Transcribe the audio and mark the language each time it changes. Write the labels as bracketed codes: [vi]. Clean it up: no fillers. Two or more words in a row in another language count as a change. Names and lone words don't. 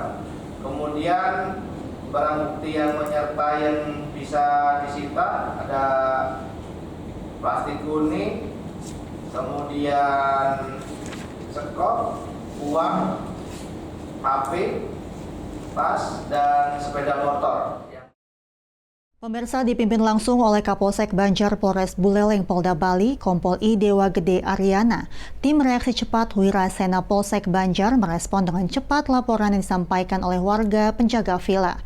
[id] Kemudian barang bukti yang menyertai yang bisa disita ada plastik kuning, kemudian sekop, uang, HP, tas, dan sepeda motor. Pemirsa dipimpin langsung oleh Kapolsek Banjar Polres Buleleng Polda Bali, Kompol I Dewa Gede Ariana. Tim reaksi cepat Wirasena Polsek Banjar merespon dengan cepat laporan yang disampaikan oleh warga penjaga villa.